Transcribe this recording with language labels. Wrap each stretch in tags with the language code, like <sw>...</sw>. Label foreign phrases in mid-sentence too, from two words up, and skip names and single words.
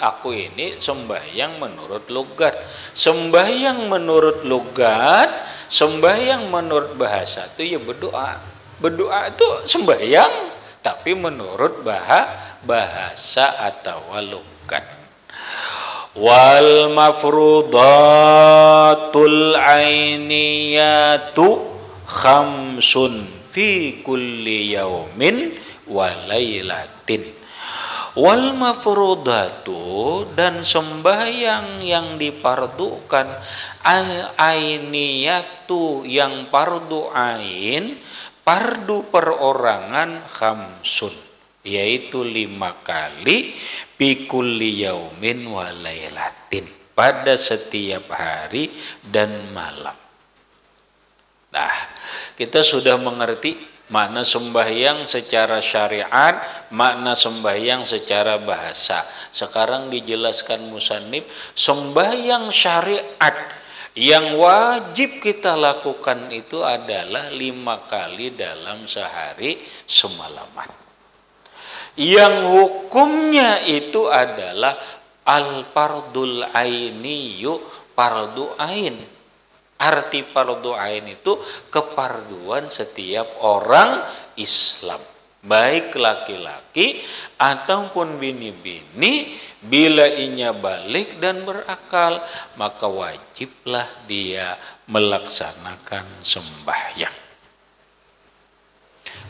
<id>Aku ini sembahyang menurut logat. Sembahyang menurut logat, sembahyang menurut bahasa itu ya berdoa. Berdoa itu sembahyang, tapi menurut bahasa atau logat.</id> <ar>والمفروضات العينية خمس في كل يوم وليلة. والمفروضات,</ar> <id>dan sembahyang yang dipardukan,</id> <ar>العينية</ar> <id>yang pardu ain, pardu perorangan, khamsun yaitu 5 kali,</id> <ar>بكل يوم وليلة,</ar> <id>pada setiap hari dan malam. Nah, kita sudah mengerti makna sembahyang secara syariat, makna sembahyang secara bahasa. Sekarang dijelaskan musannif, sembahyang syariat yang wajib kita lakukan itu adalah 5 kali dalam sehari semalaman. Yang hukumnya itu adalah</id> <ar>الفرض العيني,</ar> <id>fardu ain. Arti fardu ain itu keparduan setiap orang Islam, baik laki-laki ataupun bini-bini. Bila inya balik dan berakal, maka wajiblah dia melaksanakan sembahyang.</id>